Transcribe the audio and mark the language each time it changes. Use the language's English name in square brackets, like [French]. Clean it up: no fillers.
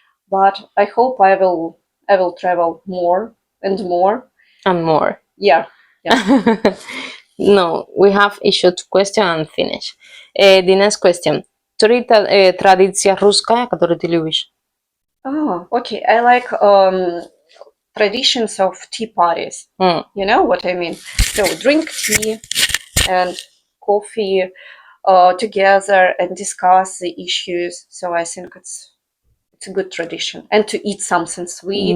[English] But I hope I will travel more and more. And more. Yeah, yeah. No, we have issued question and finish. The next question. [Russian] Три традиция русская, которую ты любишь? [English] Oh, okay. I like traditions of tea parties. You know what I mean? So drink tea and coffee together and discuss the issues. So I think it's a good tradition. And to eat something sweet